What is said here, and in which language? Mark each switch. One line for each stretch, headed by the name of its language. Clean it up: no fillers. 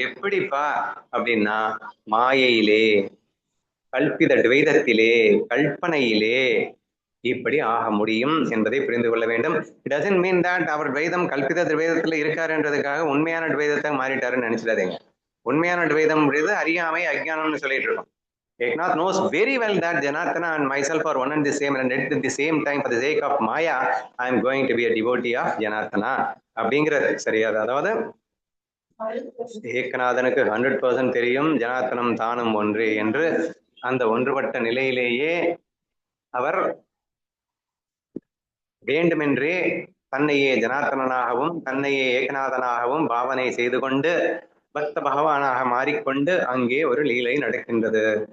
Tamil: எப்படிப்பா அப்படின்னா மாயையிலே, கல்பித துவைதத்திலே, கல்பனையிலே இப்படி ஆக முடியும் என்பதை புரிந்து கொள்ள வேண்டும்.
English: it doesn't mean that
Tamil: அவர் துவைதம் கல்பித துவைதத்துல இருக்காருன்றதுக்காக உண்மையான துவைதத்தை மாறிட்டாருன்னு நினைச்சிடாதீங்க. உண்மையான துவைதம் அறியாமை, அஜ்ஞானம்னு சொல்லிட்டு இருக்கோம்.
English: Eknath knows very well that Janardhana and myself are one and the same, and at the same time for the sake of Maya I am going to be a devotee of Janardhana
Tamil: அப்படிங்கிறது. சரியா? அதாவது ஏகநாதனுக்கு 100% தெரியும் ஜனார்த்தனம் தானும் ஒன்று என்று. அந்த ஒன்றுபட்ட நிலையிலேயே அவர் வேண்டுமென்றே தன்னையே ஜனார்த்தனாகவும் தன்னையே ஏகநாதனாகவும் பாவனை செய்து கொண்டு பக்த பகவானாக மாறிக்கொண்டு அங்கே ஒரு லீலை நடக்கின்றது.